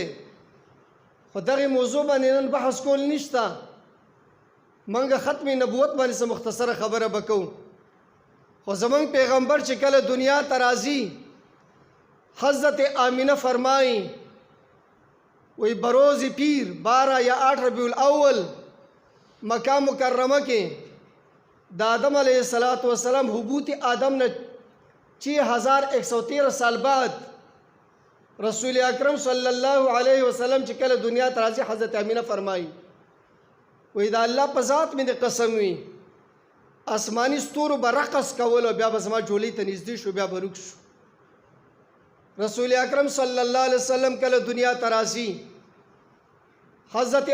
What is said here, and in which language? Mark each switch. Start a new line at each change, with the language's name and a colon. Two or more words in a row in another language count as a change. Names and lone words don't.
Pashto: خو دغه موضوع باندې نن بحث کول نشته منګه ختم نبوت باندې څه مختصره خبره وکړو خو زمونږ پیغمبر چې کله دنیا ته راځي حضرت آمینه فرمایي وی بروز پیر 12 یا 8 ربیع الاول مکہ مکرمہ کې د آدم علیہ السلام حبوط آدم نے 6113 سال بعد رسول اکرم صلی اللہ علیہ وسلم چې کله دنیا ته راځي حضرت امینه فرمایي وی دا الله په ذات مې قسم وي آسمانی ستورو به رقص کول او بیا به زما جولۍ ته نږدې شو بیا به رک شو رسول اکرم صلی الله علیه وسلم کله دنیا ته راځي حضرت